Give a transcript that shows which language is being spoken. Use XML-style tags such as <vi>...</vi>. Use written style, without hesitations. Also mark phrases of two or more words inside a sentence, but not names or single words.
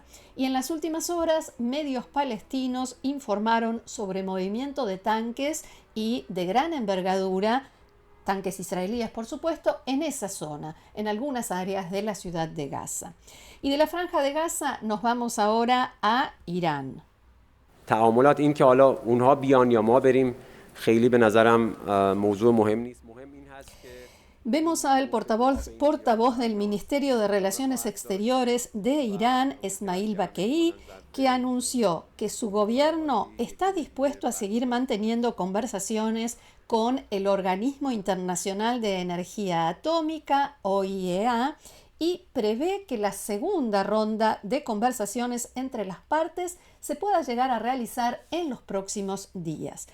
<es>Y en las últimas horas, medios palestinos informaron sobre movimiento de tanques y de gran envergadura, tanques israelíes por supuesto, en esa zona, en algunas áreas de la ciudad de Gaza. Y de la franja de Gaza nos vamos ahora a Irán.</es> <fa>تعاملات این که حالا اونها بیان یا ما بریم خیلی به نظرم موضوع مهم نیست. مهم این هست که</fa> <es>Vemos al portavoz del Ministerio de Relaciones Exteriores de Irán, Esmail Baquei, que anunció que su gobierno está dispuesto a seguir manteniendo conversaciones con el Organismo Internacional de Energía Atómica, OIEA, y prevé que la segunda ronda de conversaciones entre las partes se pueda llegar a realizar en los próximos días.</es>